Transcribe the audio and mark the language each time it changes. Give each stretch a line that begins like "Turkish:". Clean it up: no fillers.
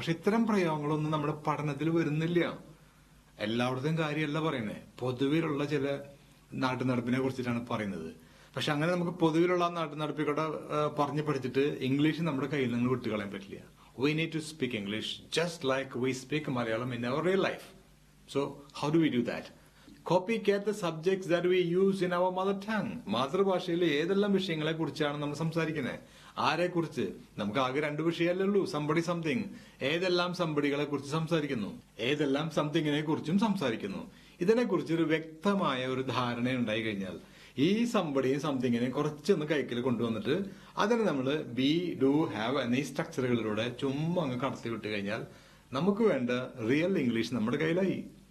Malayalam: പക്ഷെ ഇത്തരം പ്രയോഗങ്ങളൊന്നും നമ്മുടെ പഠനത്തിൽ വരുന്നില്ല. എല്ലായിടത്തും കാര്യമല്ല പറയുന്നത്, പൊതുവിലുള്ള ചില നാട്ടുനടപ്പിനെ കുറിച്ചിട്ടാണ് പറയുന്നത്. പക്ഷെ അങ്ങനെ നമുക്ക് പൊതുവിലുള്ള നാട്ടുനടപ്പിക്കൂടെ പഠിച്ചിട്ട് ഇംഗ്ലീഷ് നമ്മുടെ കയ്യിൽ നിന്ന് വിട്ടുകളയാൻ പറ്റില്ല.
English: We need to speak English just like we speak Malayalam in our real life. So how do we do that? Copycat the subjects that we use in our mother tongue.
Malayalam: മാതൃഭാഷയിൽ ഏതെല്ലാം വിഷയങ്ങളെ കുറിച്ചാണ് നമ്മൾ സംസാരിക്കുന്നത്? ആരെ കുറിച്ച്? നമുക്ക് ആകെ 2 വിഷയമല്ലേ ഉള്ളൂ, സംബടി സംതിങ്. ഏതെല്ലാം സംബടികളെ കുറിച്ച് സംസാരിക്കുന്നു, ഏതെല്ലാം സംതിങ്ങിനെ കുറിച്ചും സംസാരിക്കുന്നു. ഇതിനെക്കുറിച്ച് ഒരു വ്യക്തമായ ഒരു ധാരണ ഉണ്ടായി കഴിഞ്ഞാൽ ഈ സംബടിയും സംതിങ്ങിനെയും കുറച്ചൊന്ന് കൈക്കിൽ കൊണ്ടുവന്നിട്ട് അതിനെ നമ്മൾ ബി, ഡു, ഹാവ് എന്നീ സ്ട്രക്ചറുകളിലൂടെ ചുമ്മാ അങ്ങ് കടത്തി വിട്ട് കഴിഞ്ഞാൽ നമുക്ക് വേണ്ട റിയൽ ഇംഗ്ലീഷ് നമ്മുടെ കയ്യിലായി.